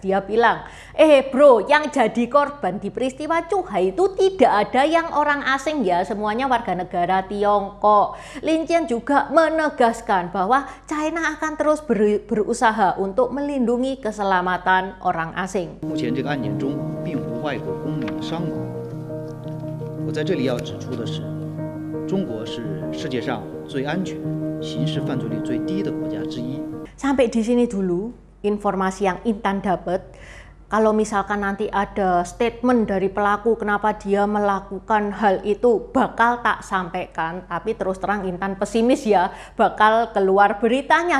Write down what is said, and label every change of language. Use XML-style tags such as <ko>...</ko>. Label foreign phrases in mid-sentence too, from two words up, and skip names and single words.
<id>Dia bilang, bro, yang jadi korban di peristiwa Zhuhai itu tidak ada yang orang asing ya, semuanya warga negara Tiongkok. Lin Jian juga menegaskan bahwa China akan terus berusaha untuk melindungi keselamatan orang asing.</id> <zh>目前这个案件中并无外国公民的伤亡。我在这里要指出的是，中国是世界上最安全、刑事犯罪率最低的国家之一。</zh> <id>Sampai di sini dulu informasi yang Intan dapat. Kalau misalkan nanti ada statement dari pelaku kenapa dia melakukan hal itu, bakal tak sampaikan. Tapi terus terang Intan pesimis ya, bakal keluar beritanya.</id>